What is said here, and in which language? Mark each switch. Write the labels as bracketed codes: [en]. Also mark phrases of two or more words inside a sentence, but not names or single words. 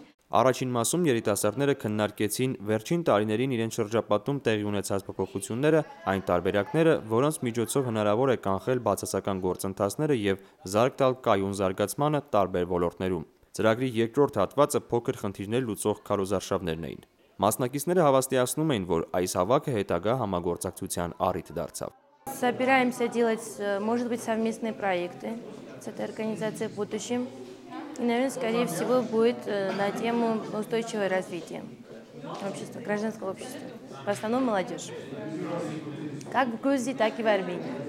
[hy] Առաջին մասում երիտասարդները քննարկեցին վերջին տարիներին իրենց շրջապատում տեղի ունեցած փոփոխությունները, այն տարբերակները, որոնց միջոցով հնարավոր է կանխել բացասական գործընթացները և զարկ տալ կայուն զարգացմանը տարբեր ոլորտներում։ Ծրագրի երկրորդ հատվածը փոքր խնդիրներ լուծող քարոզարշավներն էին։ Մասնակիցները հավաստիացնում էին, որ այս հավաքը հետագա համագործակցության առիթ դարձավ։ [ru] Собираемся делать, может быть, совместные проекты с этой организацией в будущем. И, наверное, скорее всего, будет на тему устойчивого развития общества, гражданского общества. В основном молодежь. Как в Грузии, так и в Армении.